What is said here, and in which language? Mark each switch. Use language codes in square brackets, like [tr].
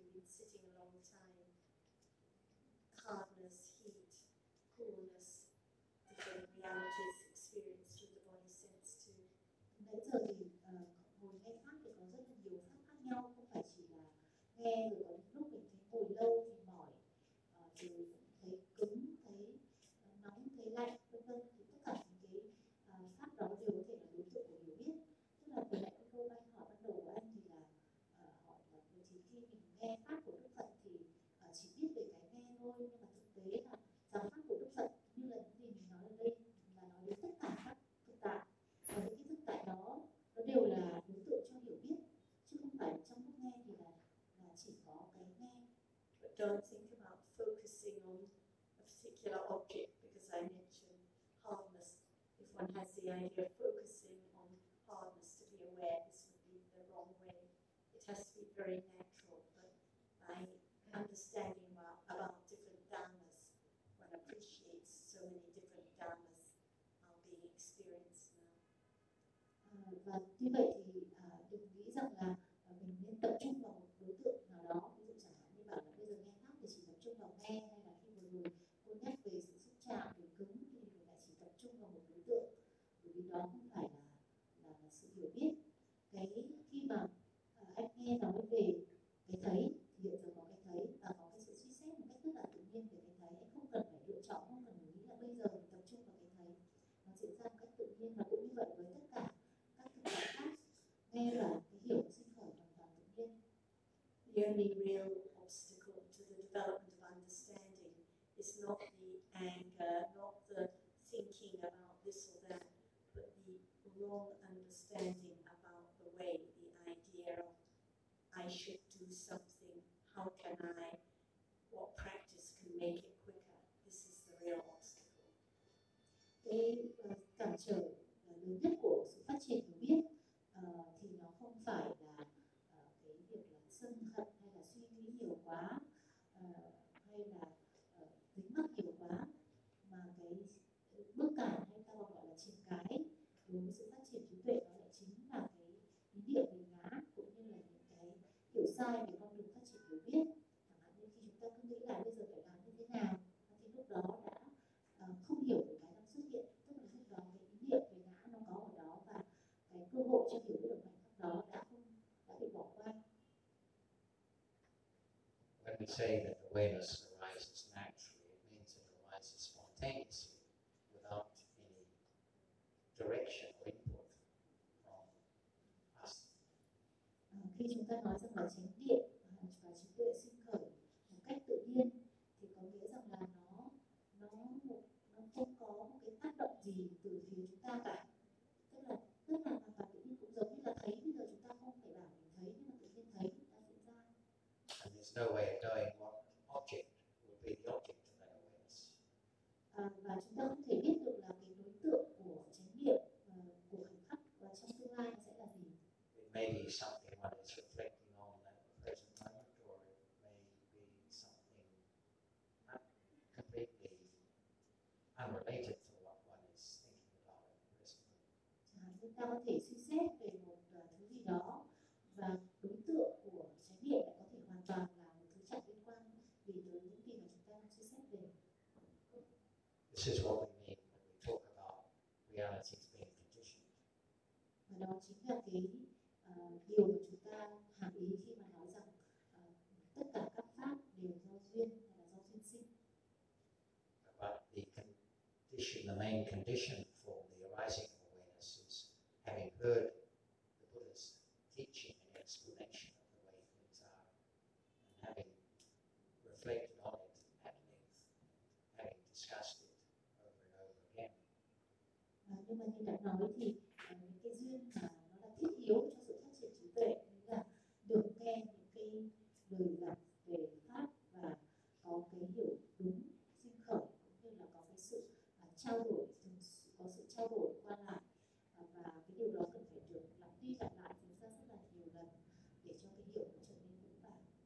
[en] Sitting a long time, calmness, heat, coolness, different realities experienced through the body sense too. [vi] Bây giờ thì ngồi nghe pháp thì có rất là nhiều pháp khác nhau, không phải chỉ là nghe rồi có lúc mình thấy ngồi lâu thì mỏi, rồi thấy cứng, thấy nóng, thấy lạnh, vân vân. Thì tất cả những cái pháp đó đều có thể là đối tượng của hiểu biết. Tức là vừa nãy cô Mai hỏi bắt đầu của anh thì là hỏi là vừa chỉ khi mình nghe pháp của Đức Phật thì chỉ biết về cái nghe thôi, nhưng mà thực tế là giáo pháp của Đức Phật như là những gì mình nói ở đây là nói đến tất cả các thực tại, và những cái thực tại đó nó đều là đối tượng cho hiểu biết, chứ không phải trong lúc nghe thì là chỉ có cái nghe. [en] But don't think about focusing on a particular object, because I mentioned hardness. If one has the idea of focusing on hardness to be aware, this would be the wrong way. It has to be very natural. By understanding about different dharmas, one appreciates so many different dharmas are being experienced now. [vi] Và như vậy thì đừng nghĩ rằng là mình nên tập trung vào một đối tượng nào đó, ví dụ chẳng hạn như bạn là bây giờ nghe pháp thì chỉ tập trung vào nghe, hay là khi một người cô nhắc về sự xúc chạm về cứng thì mình lại chỉ tập trung vào một đối tượng, bởi vì đó không phải là sự hiểu biết. Cái khi mà anh nghe nói về cái thấy, hiện giờ có cái thấy và có cái sự suy xét một cách rất là tự nhiên về cái thấy, anh không cần phải lựa chọn, không cần nghĩ là bây giờ mình tập trung vào cái thấy, nó diễn ra một cách tự nhiên. Và cũng như vậy với tất cả các thực tại khác, nghe là cái hiểu sinh khởi hoàn toàn tự nhiên. [en] The only real obstacle to the development of understanding is not the anger, not the thinking about this or that, but the wrong understanding about the way, the idea of I should do something, how can I, what practice can make it quicker. This is the real obstacle. [vi] Cái cản trở lớn nhất của sự phát triển hiểu biết thì nó không phải là cái việc là sân hận hay là suy nghĩ nhiều quá hay là tính mắc nhiều quá, mà cái bức cản hay ta gọi là trên cái đối với sự phát triển trí tuệ đó lại chính là cái ý niệm về ngã, cũng như là những cái hiểu sai về con đường phát triển hiểu biết. Chẳng hạn như khi chúng ta cứ nghĩ là bây giờ phải làm như thế nào, thì lúc đó đã không hiểu về cái đang xuất hiện, tức là lúc đó cái ý niệm về ngã nó có ở đó và cái cơ hội cho hiểu được khoảnh khắc đó đã bị bỏ qua. [en] When we say that awareness arises naturally, it means it arises spontaneously without any direction or input from us. Okay. [vi] khi chúng ta nói rằng là chánh niệm và trí tuệ sinh khởi một cách tự nhiên thì có nghĩa rằng là nó không có một cái tác động gì từ phía chúng ta cả. Tức là hoàn toàn tự nhiên, cũng giống như là thấy, bây giờ chúng ta không phải bảo mình thấy nhưng mà tự nhiên thấy chúng ta diễn ra. [en] And there's no way of knowing what object will be the object of that awareness. [vi] Và chúng ta không thể biết được là cái đối tượng của chánh niệm của khoảnh khắc và trong tương lai sẽ là gì. [en] Maybe something that is reflecting on that present moment, or it may be something completely unrelated to what one is thinking about at the present moment. [vi] Chúng ta có thể suy xét về một thứ gì đó và đối tượng của trái niệm có thể hoàn toàn là một thứ chẳng liên quan gì tới những gì mà chúng ta suy xét về. [en] This is what we mean when we talk about reality being conditioned. [vi] Và đó chính là cái điều mà chúng ta hàm ý khi mà nói rằng tất cả các pháp đều do duyên hay là do duyên sinh. [en] But the condition, the main condition for the arising of awareness is having heard the Buddha's teaching and explanation of the way things are, and having reflected on it at length, having discussed it over and over again. [vi] Nhưng mà như đã nói thì cái duyên nó là thiết yếu cho sự phát triển trí tuệ, là được nghe những cái lời giảng về pháp và có cái hiểu đúng sinh khởi, cũng như là có cái sự trao đổi, có sự trao đổi qua lại, và cái điều đó cần phải được lặp đi lặp lại chúng ta rất là nhiều lần để cho cái hiểu nó trở nên vững vàng.